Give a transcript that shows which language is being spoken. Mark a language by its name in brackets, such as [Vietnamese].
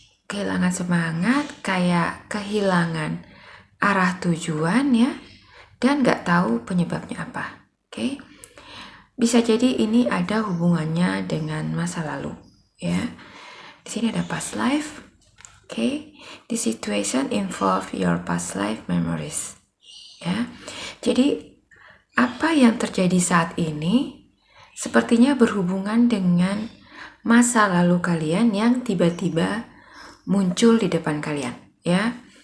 [Indonesian] Kehilangan semangat, kayak kehilangan arah tujuan ya, dan gak tahu penyebabnya apa. Oke. Bisa jadi ini ada hubungannya dengan masa lalu ya. Di sini ada past life. Oke. [English] The situation involve your past life memories. [Indonesian] Ya. Jadi apa yang terjadi saat ini sepertinya berhubungan dengan masa lalu kalian yang tiba-tiba muncul di depan kalian, ya.